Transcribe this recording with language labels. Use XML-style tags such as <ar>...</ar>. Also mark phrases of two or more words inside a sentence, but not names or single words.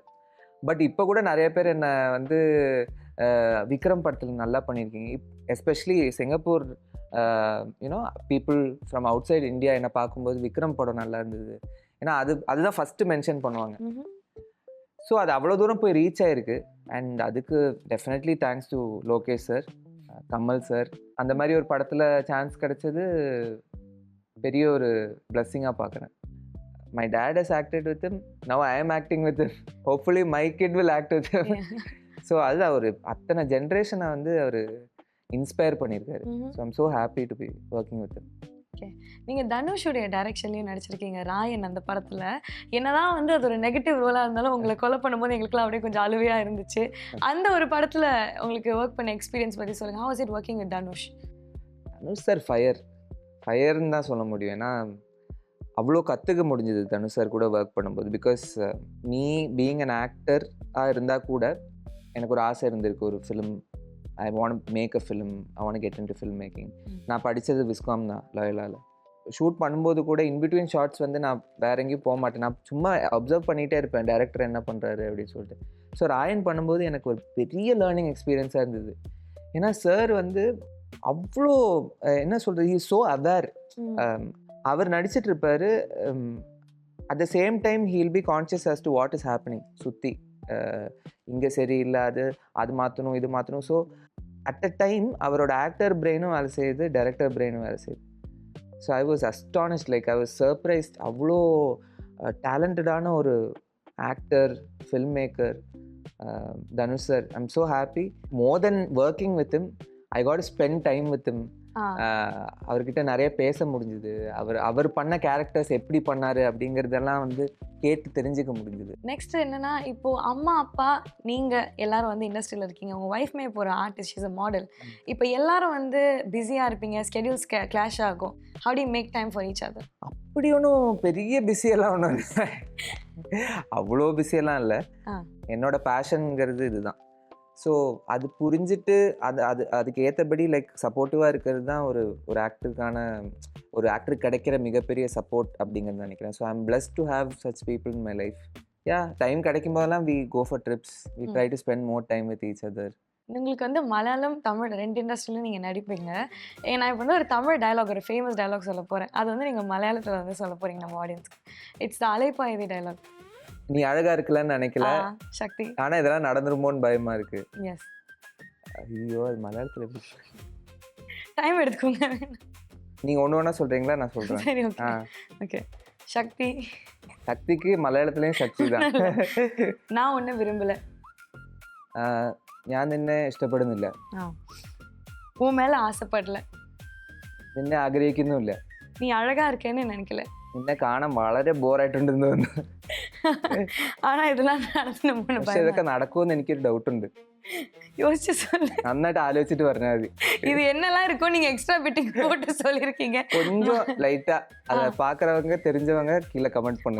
<ta>பட் இப்போ கூட நிறைய பேர் என்னை வந்து விக்ரம் படத்தில் நல்லா பண்ணியிருக்கீங்க, எஸ்பெஷலி சிங்கப்பூர்</ta> <en>you know people from out side</en> <ta>இந்தியா என்னை பார்க்கும்போது விக்ரம் படம் நல்லா இருந்தது. ஏன்னா அதுதான்</ta> <en>first mention</en> <ta>பண்ணுவாங்க. ஸோ அது அவ்வளோ தூரம் போய் ரீச் ஆகிருக்கு. அண்ட் அதுக்கு</ta> <en>definitely thanks to</en> <ta>லோகேஷ் சார், கமல் சார். அந்த மாதிரி ஒரு படத்தில் சான்ஸ் கிடைச்சது பெரிய ஒரு பிளெஸ்ஸிங்காக பார்க்குறேன்.</ta> <en>My dad has acted with him, now I am acting with him, hopefully my kid will act with him.</en> <ta>ஸோ அது அவர் அத்தனை ஜென்ரேஷனை வந்து அவர் இன்ஸ்பயர் பண்ணியிருக்காரு.</ta> <en>So I'm so happy to be working with him.</en> <ta>ஓகே, நீங்கள் தனுஷுடைய டைரக்ஷன்லேயும் நடிச்சிருக்கீங்க. ராயன் அந்த படத்தில் என்னதான் வந்து அது ஒரு</ta> <en>negative role</en> <ta>இருந்தாலும் உங்களை கொலை பண்ணும்போது எங்களுக்குலாம் அப்படியே கொஞ்சம் அழுவையாக இருந்துச்சு. அந்த ஒரு படத்தில் உங்களுக்கு ஒர்க் பண்ண எக்ஸ்பீரியன்ஸ் பற்றி சொல்லுங்கள்.</ta> <en>How was it working with Dhanush?</en> <ta>தனுஷ் சார் ஃபயர்ன்னு தான் சொல்ல முடியும். ஏன்னா அவ்வளோ கற்றுக்க முடிஞ்சது தனுஷ் சார் கூட ஒர்க் பண்ணும்போது.</ta> <en>because me being an actor</en> <ta>இருந்தால் கூட எனக்கு ஒரு ஆசை இருந்திருக்கு, ஒரு</ta> <en>film I want make a film, I want get in to film making.</en> <ta>நான் படித்தது விஸ்காம் தான், லயோலாவில். ஷூட் பண்ணும்போது கூட</ta> <en>in between shots</en> <ta>வந்து நான் வேற எங்கேயும் போக மாட்டேன், நான் சும்மா அப்சர்வ் பண்ணிகிட்டே இருப்பேன் டைரக்டர் என்ன பண்ணுறாரு அப்படின்னு சொல்லிட்டு. ஸோ ராயன் பண்ணும்போது எனக்கு ஒரு பெரிய</ta> <en>learning experience</en> <ta>இருந்தது. ஏன்னா சார் வந்து அவ்வளோ என்ன சொல்கிறது,</ta> <en>he is so aware.</en> <ta>அவர் நடிச்சிட்டு இருப்பார்,</ta> <en>At the same time he will be conscious as to what is happening சுற்றி.</en> <ta>இங்கே சரியில்லை, அது மாற்றணும், இது மாற்றணும்.</ta> <en>so at a time</en> <ta>அவரோட</ta> <en>actor brain</en> <ta>வேலை செய்யுது,</ta> <en>director brain</en> <ta>வேலை செய்யுது.</ta> <en>So I was astonished, like I was surprised.</en> <ta>அவ்வளோ டேலண்டடான ஒரு</ta> <en>actor, film maker</en> <ta>தனுஷ் சார்.</ta> <en>I am so happy. More than working with him, I got to spend time with him.</en> <ta>அவர்கிட்ட நிறைய பேச முடிஞ்சுது. அவர் பண்ண கேரக்டர்ஸ் எப்படி பண்ணாரு அப்படிங்கிறதெல்லாம் வந்து கேட்டு தெரிஞ்சுக்க முடிஞ்சுது. நெக்ஸ்ட் என்னன்னா, இப்போ அம்மா அப்பா நீங்க எல்லாரும் வந்து இண்டஸ்ட்ரியில் இருக்கீங்க, உங்க ஒய்ஃப்மே இப்போ ஒரு</ta> <en>artist, is a model.</en> <ta>இப்போ எல்லாரும் வந்து பிஸியா இருப்பீங்க,</ta> <en>schedules clash</en> <ta>ஆகும்.</ta> <en>How do you make time for each other?</en> <ta>அப்படி ஒன்றும் பெரிய பிஸியெல்லாம் ஒன்றும் இல்லை, அவ்வளோ பிஸியெல்லாம் இல்லை. என்னோட பேஷனுங்கிறது இதுதான். ஸோ அது புரிஞ்சுட்டு அதுக்கு ஏற்றபடி</ta> <en>like supportive</en> <ta>இருக்கிறது தான் ஒரு ஆக்டருக்கு கிடைக்கிற மிகப்பெரிய சப்போர்ட் அப்படிங்கிறது நினைக்கிறேன்.</ta> <en>So I am blessed to have such people in my life.</en> <ta>டைம் கிடைக்கும் போதெல்லாம்</ta> <en>we go for trips, we try to spend more time with each other.</en> <ta>உங்களுக்கு வந்து மலையாளம், தமிழ் 2 இண்டஸ்ட்ரியிலும் நீங்கள் நடிப்பீங்க. நான் இப்போ வந்து ஒரு தமிழ் டயலாக், ஒரு</ta> <en>famous dialogue</en> <ta>சொல்ல போகிறேன். அது வந்து நீங்கள் மலையாளத்தில் வந்து சொல்ல போகிறீங்க நம்ம ஆடியன்ஸ்க்கு.</ta> <en>It's the Alaipayuthey dialogue.</en> <ta>நீ அழகா இருக்கலன்னு நினைக்கல சக்தி, ஆனா இதெல்லாம் நடந்துருமோன்னு பயமா இருக்கு. எஸ். ஐயோ, அது மலையாளத்துல எப்படி? டைம் எடுத்துக்கோங்க. நீங்கள் ஒன்று ஒன்றா சொல்கிறீங்களா? நான் சரி, சொல்கிறேன். ஓகே ஓகே. சக்தி. சக்திக்கு மலையாளத்துலேயும் சக்தி தான். நான் ஒன்று விரும்பலை.</ta> <ml>ഞാൻ നിന്നെ ഇഷ്ടപ്പെടുന്നില്ല.</ml> <ta>உன் மேலே ஆசைப்படல.</ta> <ml>നിന്നെ ആഗ്രഹിക്കുന്നുമില്ല.</ml> <ta>நீ அழகா இருக்கேன்னு நினைக்கல.</ta> <ml>നിന്നെ കാണാൻ വളരെ ബോറായിട്ടുണ്ടെന്ന് തോന്നുന്നു.</ml> <ta>ஆனா இதெல்லாம் நடத்தணும்னு</ta> <ml>പക്ഷെ ഇതൊക്കെ നടക്കുമെന്ന് എനിക്കൊരു ഡൗട്ടുണ്ട്.</ml> <ta>யோசிச்சு சொல்லு.</ta> <ml>നന്നായിട്ട് ആലോചിച്ചിട്ട് പറഞ്ഞാൽ മതി.</ml> <ta>இது என்னெல்லாம் இருக்கும் நீங்க</ta> <en>extra fitting</en> <ta>போட்டு சொல்லியிருக்கீங்க. கொஞ்சம் லைட்டா அதை பாக்குறவங்க தெரிஞ்சவங்க கீழே கமெண்ட் பண்ணுங்க.</ta>